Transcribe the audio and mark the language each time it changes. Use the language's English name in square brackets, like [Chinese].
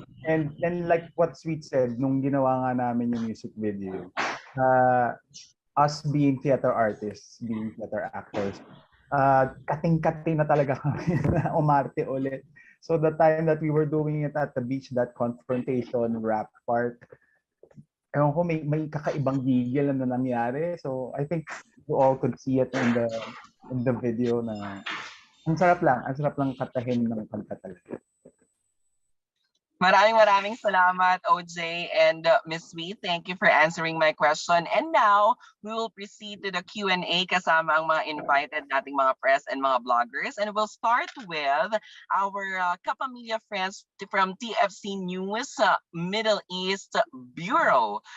[English] And like what Sweet said, [Filipino] nung ginawa nga namin yung music video, [English] us being theater artists, being theater actors, [Filipino] kating-kating na talaga kami na umarte ulit. [English] So the time that we were doing it at the beach, that confrontation rap part, [Filipino] ewan ko, may kakaibang gigil na nangyari. [English] So I think you all could see it [Filipino] in the video na ang sarap lang katahin ng kanta talaga. Maraming salamat, OJ and Miss Sweet. [English] Thank you for answering my question. And now, we will proceed to the Q&A [Filipino] kasama ang mga invited nating mga press and mga bloggers. [English] And we'll start with our Kapamilya friends from TFC News Middle East Bureau.